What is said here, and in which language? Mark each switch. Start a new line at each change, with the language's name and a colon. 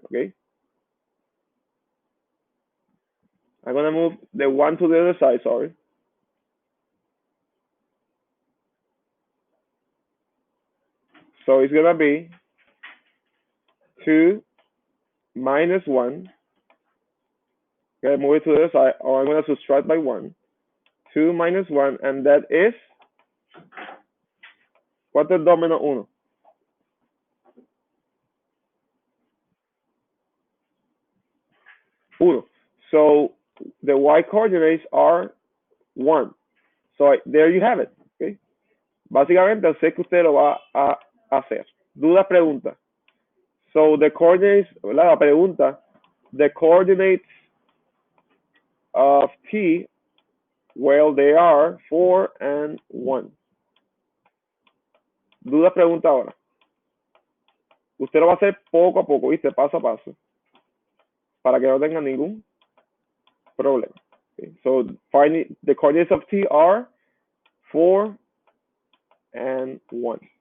English: Okay, I'm going to move the 1 to the other side, sorry. So it's going to be 2 minus 1. Okay, move it to the other side, or I'm going to subtract by 1. 2 minus 1, and that is,
Spanish: ¿cuánto es 2 menos 1?
English: 1. So the y coordinates are 1. So there you have it. Okay.
Spanish: Básicamente, sé que usted lo va a hacer. Dudas, preguntas.
English: So the coordinates, ¿verdad?
Spanish: La pregunta,
English: the coordinates of t, well, they are 4 and 1.
Spanish: Dudas, preguntas ahora. Usted lo va a hacer poco a poco, ¿viste? Paso a paso. Para que no tenga ningún problema.
English: Okay. So finding the coordinates of t are 4 and 1.